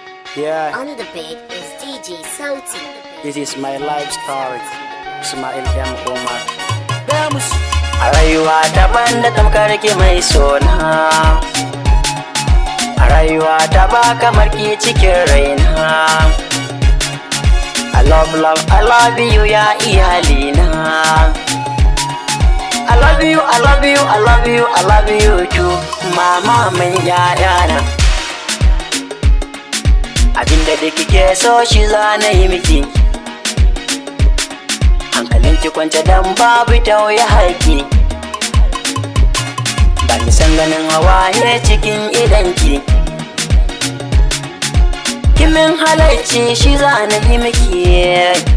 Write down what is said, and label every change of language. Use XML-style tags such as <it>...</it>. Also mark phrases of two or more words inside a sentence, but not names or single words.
<en>Yeah, On the beat is DJ Sauti. this is my life story. Ismail M. Umar.</en> <ha>A rayuwa daban da tamkar ki mai sona, a rayuwa ta ba kamar ki cikin raina.</ha> <en>I love you</en> <ha>ya iyalina.</ha> <en>I love you, I love you, I love you, I love you too,</en> <ha>mama mai yayana. Abinda da kike so shi za na yi miki, hankalinki kwance dan babu tauye haƙi. Ba ni san ganin hawaye cikin idanki, kimin halarci shi za na yi miki.</ha>